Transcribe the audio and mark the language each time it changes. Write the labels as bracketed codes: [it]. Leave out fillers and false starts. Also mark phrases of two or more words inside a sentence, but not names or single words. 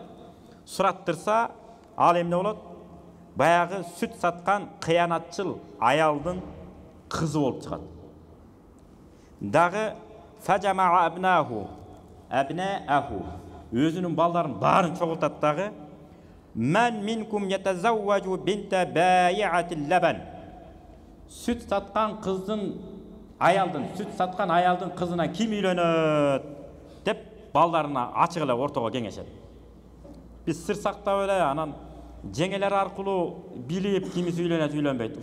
[ky] Сураттырса, ал эмне болот? Баягы сүт саткан кыянатчыл аялдын кызы болуп чыгат. [ar] Дагы فجمع أبناءه [ky] өзүнүн балдарын баарын чогултат дагы: [ar] "من منكم يتزوج بنت بائعة اللبن." [ky] Сүт саткан аялдын кызына ким үйлөнөт деп балдарына ачык эле ортого кеңешет. Биз сыр сактап эле анан жеңелер аркылуу билип кимиси үйлөнөт, үйлөнбөйт.